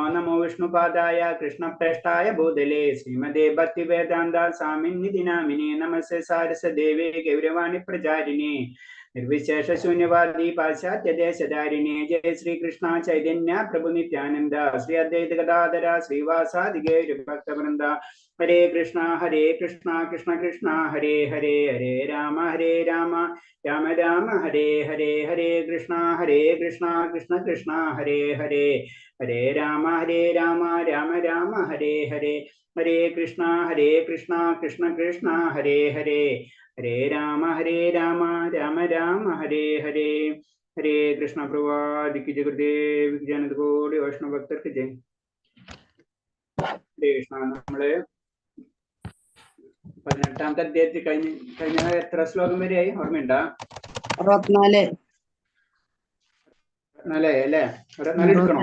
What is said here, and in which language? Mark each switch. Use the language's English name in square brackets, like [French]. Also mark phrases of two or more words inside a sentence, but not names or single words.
[Sanskrit] നമോ വിഷ്ണുപാദായ കൃഷ്ണപ്രേഷ്ഠായ ഭൂതലേ ശ്രീമദേ ഭക്തിവേദാന്ത സ്വാമിന്നിധി നാമിനേ നമസ്തേ സാരസദേവേ ഗൗരവാണി പ്രചാരിണേ നിർവിശേഷ ശൂന്യവാദി പാശ്ചാത്യ ദേശധാരിണേ ജയ ശ്രീകൃഷ്ണ ചൈതന്യ പ്രഭു നിത്യാനന്ദ ശ്രീ അദ്വൈത ഗദാധര ശ്രീവാസാദി ഗൗരഭക്തവൃന്ദ. ഹരേ കൃഷ്ണ കൃഷ്ണ കൃഷ്ണ ഹരേ ഹരേ, ഹരേ രാമ രാമ രാമ ഹരേ ഹരേ, ഹരേ കൃഷ്ണ കൃഷ്ണ കൃഷ്ണ ഹരേ ഹരേ, ഹരേ രാമ രാമ രാമ ഹരേ ഹരേ, ഹരേ കൃഷ്ണ കൃഷ്ണ കൃഷ്ണ ഹരേ ഹരേ, ഹരേ രാമ രാമ രാമ ഹരേ ഹരേ. [Malayalam] ഹരേ കൃഷ്ണ പ്രവാദിക്ക് ജഗദേവ് ജനതകോടി വൈഷ്ണവ ഭക്തർക്ക് ജയ്. ഹരേ കൃഷ്ണ. നമ്മള് 18ാമത്തെ അധ്യായത്തിൽ കഴിഞ്ഞ എത്ര ശ്ലോകം വരെയായി ഓർമ്മയുണ്ടാ? 64 അല്ലേ? 64 എടുക്കണോ?